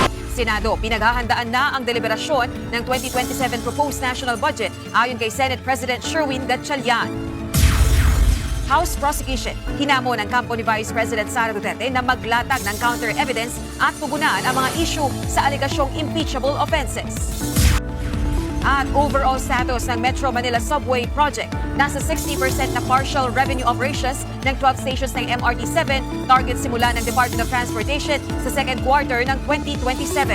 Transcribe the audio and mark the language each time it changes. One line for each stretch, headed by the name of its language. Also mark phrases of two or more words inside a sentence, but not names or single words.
Filipino: Senado, pinaghahandaan na ang deliberasyon ng 2027
English: proposed national budget
Filipino: ayon kay Senate President Sherwin Gatchalian.
English: House prosecution,
Filipino: hinamon ng kampo ni Vice President Sara Duterte na maglatag ng counter-evidence at tugunan ang mga issue sa alegasyong
English: impeachable offenses.
Filipino: At
English: overall status
Filipino: ng Metro Manila Subway Project, nasa 60% na
English: partial revenue operations
Filipino: ng 12 stations ng MRT-7, target simula ng Department of Transportation sa
English: second quarter
Filipino: ng 2027.